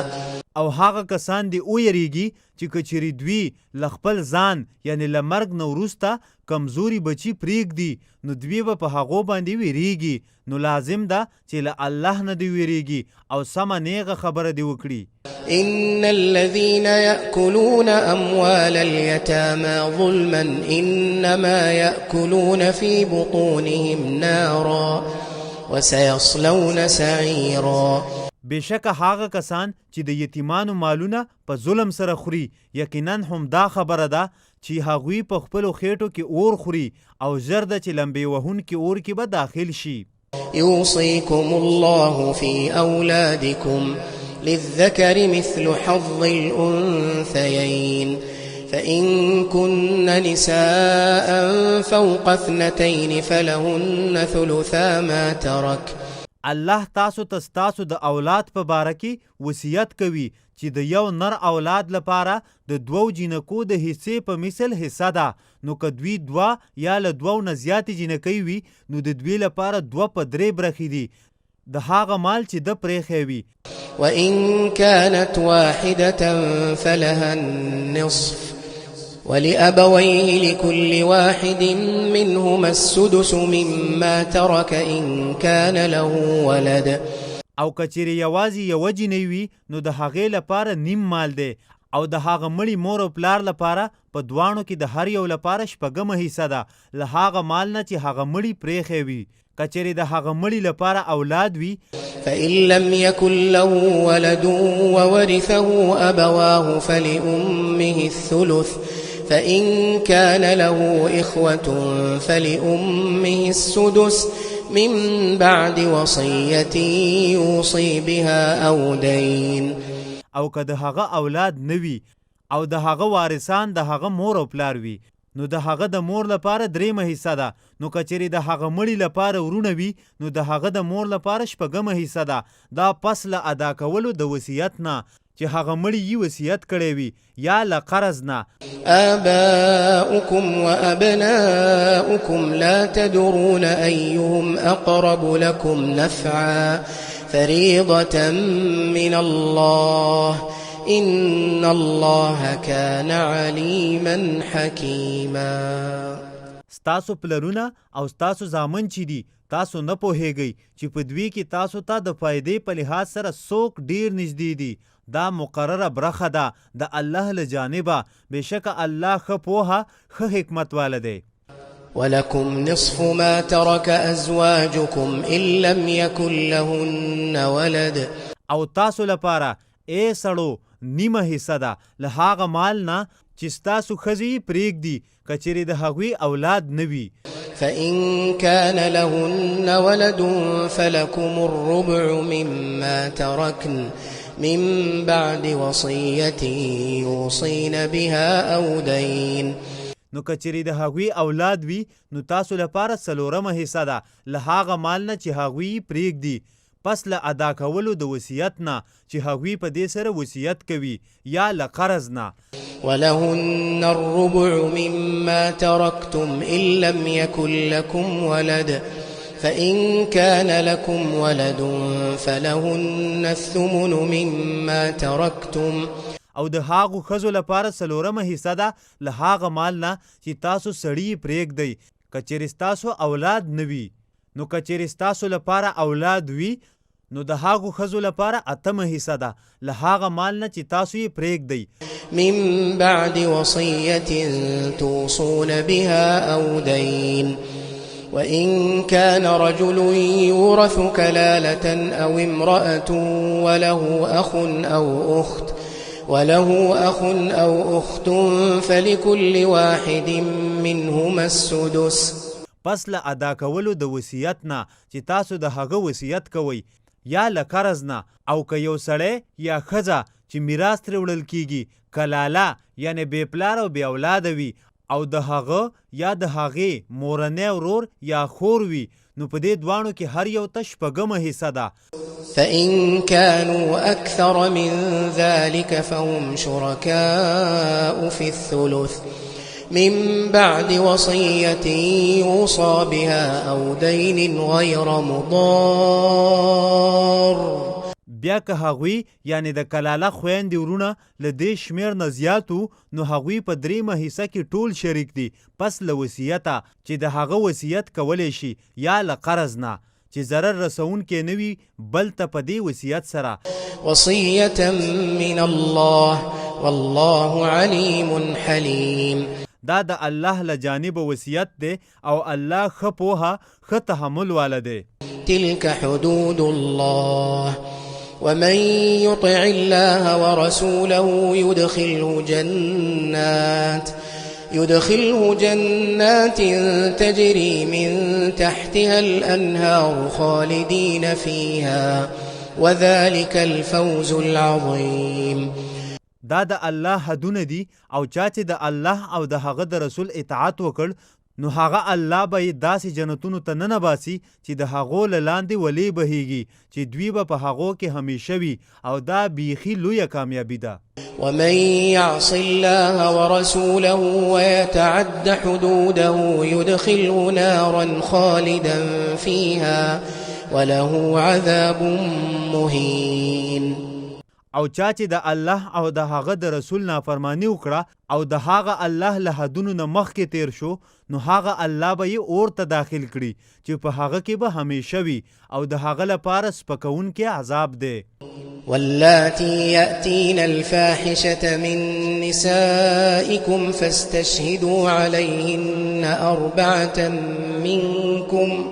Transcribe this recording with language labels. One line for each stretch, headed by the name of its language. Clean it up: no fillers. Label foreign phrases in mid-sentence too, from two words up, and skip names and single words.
Pashto: او هغه کسان دی او یریږي چې کچری دوی له خپل ځان یعنی له مرګ نه وروسته کمزوري بچي پرېږدي، نو دوی به په هغو باندې ویریږي، نو لازم ده چې له الله نه دی ویریږي او سمه نیغه خبره دی وکړي.
Arabic: إن الذين يأكلون أموال اليتامى ظلما إنما يأكلون في بطونهم نارا وسيصلون سعيرا.
Pashto: بشکه هغه کسان چې د یتیمانو مالونه په ظلم سره خوري، یقینا هم دا خبره ده چې هغوی په خپلو خېټو کې اور خوري او ژر ده چې لمبې وهونکي اور کې به داخل شي.
Arabic: يوصيكم الله في أولادكم للذكر مثل حظ الأنثيين فإن كن نساء فوق 2 فلهن ثلثا ما ترك.
Pashto: الله تاسو ته ستاسو د اولاد په باره کې وصیت کوي چې د یو نر اولاد لپاره د 2 جینکو د حصې په مثل حصه ده، نو که دوی 2 یا له 2 نه زیاتې جینکۍ وي، نو د دوی لپاره 2 په 3 برخې دي د هغه مال چې د پرېښی وي.
Arabic: وإن كانت واحدة فلها النصف ولأبويه لكل واحد منهما السدس مما ترك إن كان له ولد.
Pashto: او کچېرې یوازې یوه جینۍ وي، نو د هغې لپاره نیم مال دی، او د هغه مړي مور او پلار لپاره په دواړو کې د هر یو لپاره 6مه حصه ده له هغه مال نه چې هغه مړي پرېښی وي. کچېرې د هغه مړي لپاره اولاد وي،
Arabic: فإن لم يكن له ولد وورثه أبواه فلأمه الثلث فإن كان له إخوة فلأمه السدس من بعد وصية يوصي بها أو دين.
Pashto: او که د هغه اولاد نوي او د هغه وارثان د هغه مور او پلار وي، نو د هغه د مور لپاره 3مه حصه ده. نو کچېرې د هغه مړي لپاره ورونه وي، نو د هغه د مور لپاره 6مه حصه ده. دا پس له ادا کولو د وصیت نه چې هغه مړي یې وصیت کړی وي یا له قرض نه.
Arabic: آباؤكم وأبناؤكم لا تدرون أيهم أقرب لكم نفعا فريضة من الله إن الله كان عليما حكيما.
Pashto: ستاسو پلرونه او ستاسو زامن چې دي، تاسو نه پوهیږئ چې په دوی کې تاسو ته د فائدې په لحاظ سره څوک ډیر نږدې دي. دا مقرره برخه ده د الله له جانبه، بشکه الله ښه پوهه ښه حکمت واله دی.
Arabic: ولكم نصف ما ترك أزواجكم إن لم يكن لهن ولد.
Pashto: او تاسو لپاره ای سړو نیمه حصه ده له هغه مال نه چې ستاسو ښځې پرېږدي کچېرې د هغوی اولاد نه وي.
Arabic: فإن كان لهن ولد فلكم الربع مما تركن من بعد وصية يوصين بها أو دين.
Pashto: نو کچېرې د هغوی اولاد وي، نو تاسو لپاره 4مه حصه ده له هغه مال نه چې هغوی پرېږدي، پس له ادا کولو د وصیت نه چې هغوی په دې سره وصیت کوي یا له قرض نه.
Arabic: ولهن الربع مما تركتم إن لم يكن لكم ولد فإن كان لكم ولد فلهن الثمن مما تركتم
Pashto: او د هاغو ښځو لپاره څلورمه حصه ده له هاغه مال نه چې تاسو سړي پرېږدئ که چیرې ستاسو اولاد نه وي نو که چیرې ستاسو لپاره اولاد وي نو د هاغو ښځو لپاره اتمه حصه ده له هاغه مال نه چې تاسو یې پرېږدئ
Arabic: من بعد وصية توصون بها أو دين وإن كان رجل يورث كلالة أو امرأة وله أخ أو أخت فلكل واحد منهما السدس.
Pashto: پس له ادا کولو د وصیت نه چې تاسو د هغه وصیت کوئ یا له قرض نه او که یو سړی یا ښځه چې میراث ترې وړل کیږي کلاله یعنی بې پلار او بې اولاده وي او د هغه یا د هغې مورنی ورور یا خور وي نو په دې دواړو کې هر یو ته شپږمه حصه ده.
Arabic: فإن كانوا أكثر من ذلك فهم شركاء في الثلث من بعد وصية يوصى بها أو دين غير مضار.
Pashto: بیا که هغوی یعنی د کلاله خویندې ورونه له دې شمېر نه زیاتو نو هغوی په دریمه حصه کې ټول شریک دي پس له وصیته چې د هغه وصیت کولی شي یا له قرض نه چې ضرر رسونکی نه وي بل ته په دې وصیت سره.
Arabic: وصیة من الله والله علیم حلیم.
Pashto: دا د الله له جانبه وصیت دی او الله ښه پوهه ښه تحمل والا دی.
Arabic: تلك حدود الله ومن يطع الله ورسوله يدخله جنات تجري من تحتها الأنهار خالدين فيها وذلك الفوز العظيم.
Pashto: دا د الله حدونه دي او چا چې د الله او د هغه د رسول اطاعت وکړ نو هغه الله به یې داسې جنتونو ته ننباسي چې د هغو له لاندې ولې بهیږي چې دوی به په هغو کې همیشه وي او دا بیخي لویه کامیابي ده.
Arabic: ومن يعص الله ورسوله ويتعد حدوده يدخله نارا خالدا فيها وله عذاب مهين.
Pashto: او چا چې د الله او د هغه د رسول نافرمانی وکړه او د هغه الله له حدونو نه مخکې تیر شو نو هغه الله به یې اور ته داخل کړي چې په هغه کې به همیشه وي او د هغه لپاره سپکونکی عذاب دی.
Arabic: واللاتي يأتين الفاحشة من نسائكم فاستشهدوا عليهن 4 منكم.